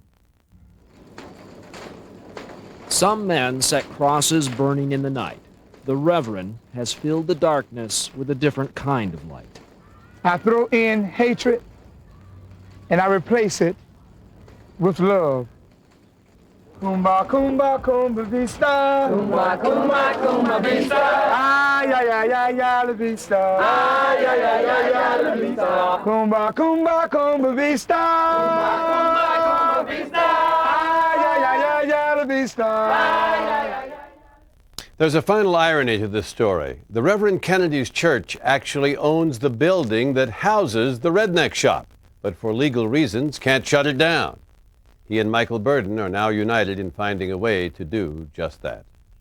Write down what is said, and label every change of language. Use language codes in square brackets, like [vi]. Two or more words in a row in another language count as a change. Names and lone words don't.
[en] Some men set crosses burning in the night. The Reverend has filled the darkness with a different kind of light. I throw in hatred and I replace it with love. Kumba, kumba, kumba, vista. Kumba, kumba, kumba, vista. Ay, ay, ay, ay, ay, la vista. Ay, ay, ay, ay, ay, la vista. Kumba, kumba, kumba, vista. Kumba, kumba, kumba, vista. Ay, ay, ay, ay, ay, la vista. Ay, ay, ay. There's a final irony to this story. The Reverend Kennedy's church actually owns the building that houses the redneck shop, but for legal reasons can't shut it down. He and Michael Burden are now united in finding a way to do just that.